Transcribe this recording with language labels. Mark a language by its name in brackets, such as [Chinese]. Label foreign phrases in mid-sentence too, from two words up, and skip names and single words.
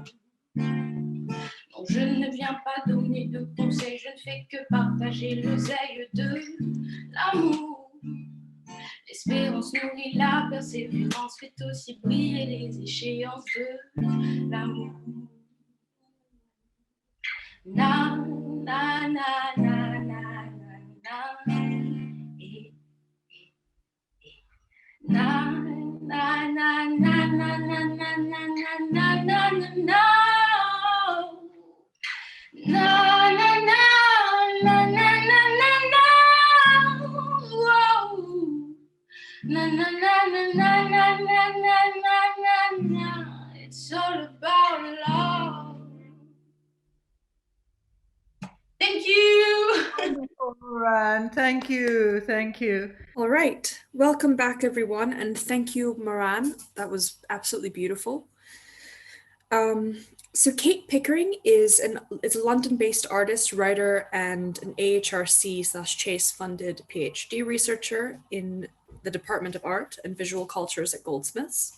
[French] Non, je ne viens pas donner de conseils, je ne fais que partager l'oseille de l'amour. L'espérance nourrit la persévérance, fait aussi briller les échéances de l'amour. Na na na na na na. Na na na na na na na na na na na na. Na na na na na na na na. Whoa. Na na na na na na na na na na. [English] It's all about love. Thank you. Maurane, thank you, thank you. All right, welcome back everyone, and thank you, Maurane. That was absolutely beautiful. So Kate Pickering is a London-based artist, writer, and an AHRC/Chase-funded PhD researcher in the Department of Art and Visual Cultures at Goldsmiths.